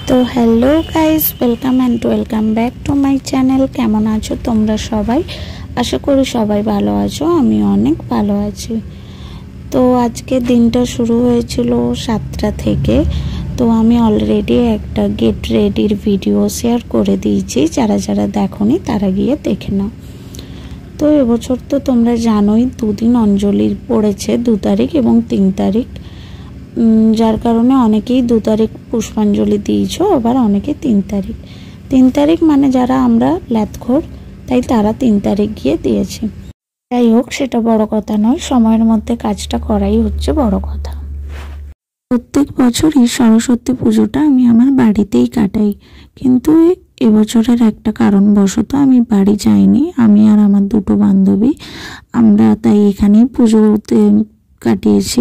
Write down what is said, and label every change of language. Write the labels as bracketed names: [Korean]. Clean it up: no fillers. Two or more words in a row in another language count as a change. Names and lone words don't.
[English] Hello guys welcome and welcome back to my channel. [Bangla] কেমন আছো তোমরা সবাই? আশা করি সবাই ভালো আছো, আমি অনেক ভালো আছি। তো আজকে দিনটা শুরু হয়েছিল 7টা থেকে। তো আমি অলরেডি একটা গেট রেডির ভিডিও শেয়ার করে দিয়েছি, যারা যারা দেখোনি তারা গিয়ে দেখে নাও। তো এবছর তো তোমরা জানোই দুদিন অঞ্জলির পড়েছে 2 তারিখ এবং 3 তারিখ, যার কারণে অনেকেই 2 তারিখ পুষ্পাঞ্জলি দিয়েছ, আবার অনেকে 3 তারিখ। 3 তারিখ মানে যারা আমরা ল্যাথখোর তাই তারা 3 তারিখ গিয়ে দিয়েছি। যাই হোক সেটা বড় কথা নয়, সময়ের মধ্যে কাজটা করাই হচ্ছে বড় কথা। প্রত্যেক বছরই সরস্বতী পুজোটা আমি আমার বাড়িতেই কাটাই, কিন্তু এবছরের একটা কারণবশত আমি বাড়ি যাইনি। আমি আর আমার দুটো বান্ধবী আমরা তাই এখানেই পুজোতে কাটিয়েছি।